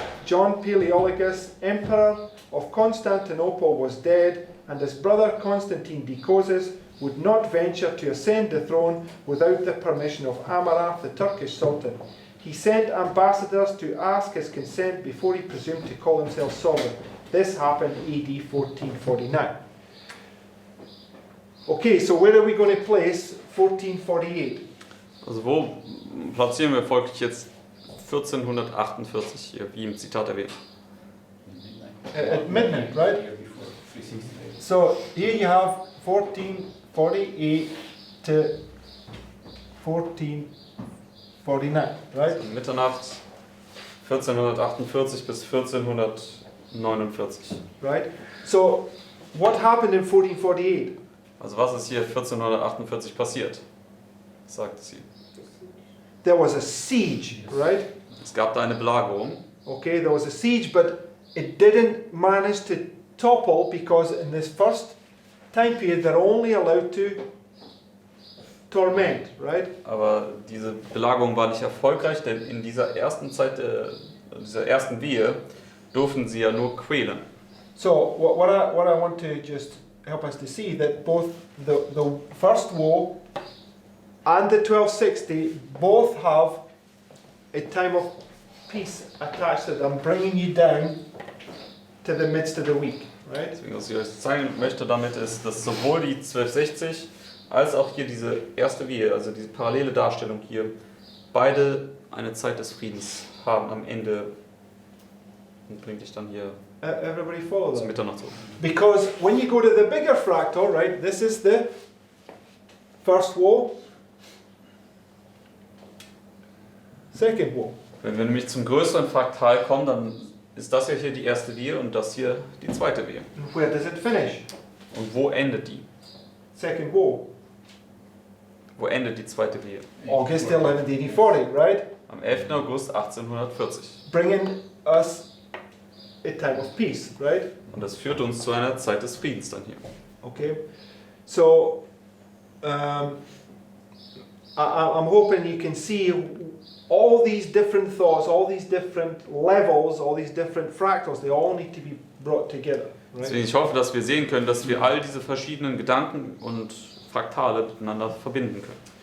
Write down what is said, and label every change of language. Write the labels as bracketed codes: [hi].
[en] John Palaeologus, emperor of Constantinople, was dead, and his brother Constantine Decosus would not venture to ascend the throne without the permission of Amurath, the Turkish Sultan. He sent ambassadors to ask his consent before he presumed to call himself sovereign. This happened AD 1449. Okay, so where are we going to place 1448? [de] Also wo platzieren wir folglich jetzt 1448 hier, wie im Zitat erwähnt? [en] At midnight, right? Year before, 368. So here you have 1448 to 1449, right? [de] Also Mitternacht 1448 bis 1449. [en] Right? So what happened in 1448? [de] Also was ist hier 1448 passiert? Was sagt es hier? [en] There was a siege, right? [de] Es gab da eine Belagerung. [en] Okay, there was a siege, but it didn't manage to topple because in this first time period they're only allowed to torment, right? [de] Aber diese Belagerung war nicht erfolgreich, denn in dieser ersten Zeit, dieser ersten Wehe, durften sie ja nur quälen. [en] So what I want to just help us to see that both the first war and the 1260 both have a time of peace attached to them, bringing you down to the midst of the week, right? [de] Deswegen, was ich euch zeigen möchte damit ist, dass sowohl die 1260 als auch hier diese erste Wehe, also diese parallele Darstellung hier, beide eine Zeit des Friedens haben am Ende und bringt dich dann hier [en] Everybody follow [de] zum [en] that? [de] Mitternacht zurück. [en] Because when you go to the bigger fractal, right, this is the first woe, second woe. [de] Wenn wir nämlich zum größeren Fraktal kommen, dann ist das ja hier die erste Wehe und das hier die zweite Wehe. [en] And where does it finish? [de] Und wo endet die? [en] Second woe. [de] Wo endet die zweite Wehe? [en] August 11, 1840, right? [de] Am 11. August 1840. [en] Bringing us a time of peace, right? [de] Und das führt uns zu einer Zeit des Friedens dann hier. [en] Okay, so I'm hoping you can see all these different thoughts, all these different levels, all these different fractals, they all need to be brought together, [de] Deswegen, [en] right? [de] ich hoffe, dass wir sehen können, dass wir all diese verschiedenen Gedanken und Fraktale miteinander verbinden können.